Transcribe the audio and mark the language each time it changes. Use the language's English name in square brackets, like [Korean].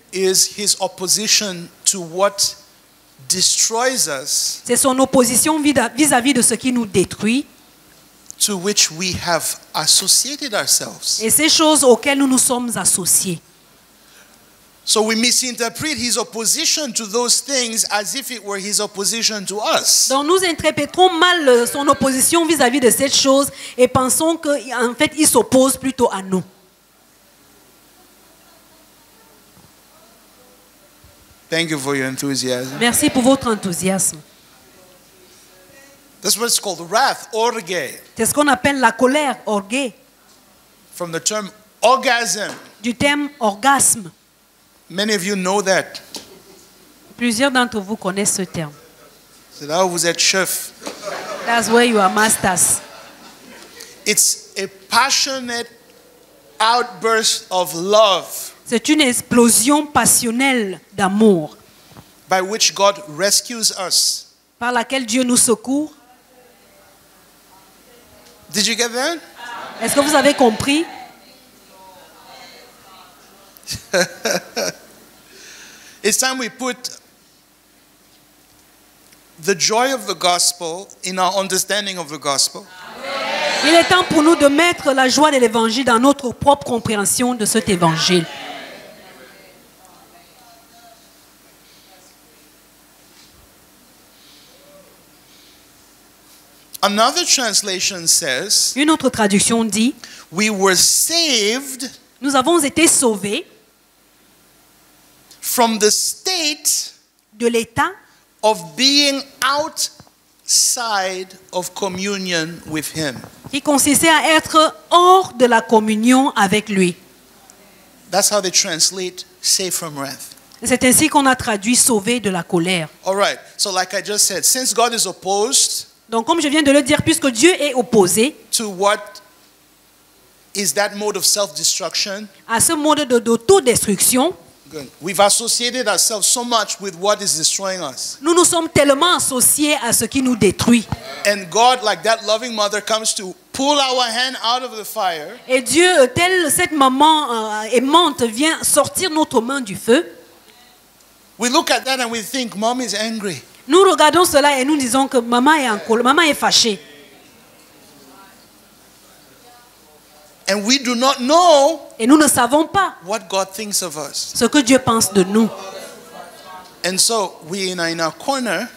[English] is his opposition to what destroys us, [French] c'est son opposition vis-à-vis de ce qui nous détruit [English] to which we have associated ourselves. [French] et ces choses auxquelles nous nous sommes associés. [English] So we misinterpret his opposition to those things as if it were his opposition to us. [French] Donc nous interprétons mal son opposition vis-à-vis de cette chose et pensons qu'en fait il s'oppose plutôt à nous. [English] Thank you for your enthusiasm. [French] Merci pour votre enthousiasme. [English] That's what it's called, wrath, orge, [French] C'est ce qu'on appelle la colère, orgueil, [English] from the term orgasm. [French] du terme orgasme. [English] Many of you know that. [French] Plusieurs d'entre vous connaissent ce terme. C'est là où vous êtes chef. [English] That's where you are masters. It's a passionate outburst of love [French] C'est une explosion passionnelle d'amour [English] by which God rescues us. [French] par laquelle Dieu nous secourt. [English] Did you get that? [French] Est-ce que vous avez compris? [English] It's time we put the joy of the gospel in our understanding of the gospel. [French] Il est temps pour nous de mettre la joie de l'évangile dans notre propre compréhension de cet évangile. [English] Another translation says, [French] Une autre traduction dit, [English] we were saved [French] nous avons été sauvés [English] from the state [French] de l'état [English] of being outside of communion with Him. [French] qui consistait à être hors de la communion avec lui. [English] That's how they translate saved from wrath. [French] C'est ainsi qu'on a traduit sauvé de la colère. [English] All right. So like I just said, since God is opposed [French] Donc comme je viens de le dire, puisque Dieu est opposé [English] to what is that mode of self-destruction, [French] à ce mode d'autodestruction, [English] good. We've associated ourselves so much with what is destroying us. [French] nous nous sommes tellement associés à ce qui nous détruit. [English] And God, like that loving mother, comes to pull our hand out of the fire. [French] Et Dieu, telle cette maman aimante, vient sortir notre main du feu. [English] We look at that and we think, Mom is angry. [French] Nous regardons cela et nous disons que maman est en colère, maman est fâchée. [English] And we do not know [French] Et nous ne savons pas [English] what God thinks of us. [French] ce que Dieu pense de nous. [English] And so we are in our corner